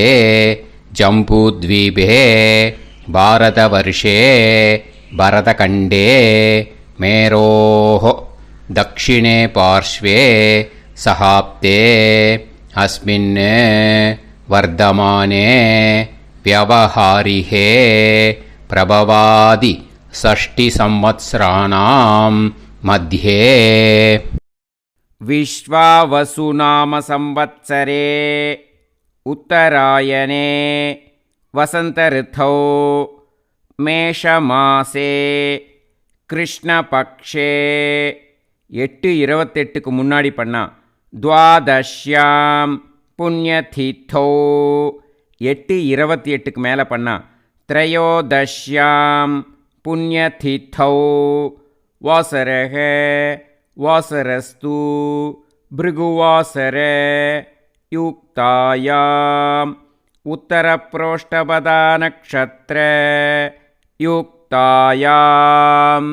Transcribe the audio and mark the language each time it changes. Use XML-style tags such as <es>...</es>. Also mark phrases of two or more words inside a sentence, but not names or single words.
<sa>जम्बूद्वीपे भारतवर्षे भरतखण्डे मेरोः दक्षिणे पार्श्वे शकाब्दे अस्मिन् वर्तमाने व्यवहारिहे प्रभवादि षष्टि संवत्सराणां मध्ये विश्वावसुनाम संवत्सरे उत्तरायणे वसन्तऋतौ மேஷமாசே</sa> <ta>கிருஷ்ணபக்ஷே 8:28க்கு முன்னாடி பண்ணா</ta> <sa>द्वादश्यां पुण्यतिथौ</sa> <ta>8:28க்கு மேலே பண்ணா</ta> <sa>त्रयोदश्यां पुण्यतिथौ वासरः वासरस्तु भृगुवासर युक्तायां उत्तरप्रोष्ठपदा नक्षत्र युक्तायाम्.</sa>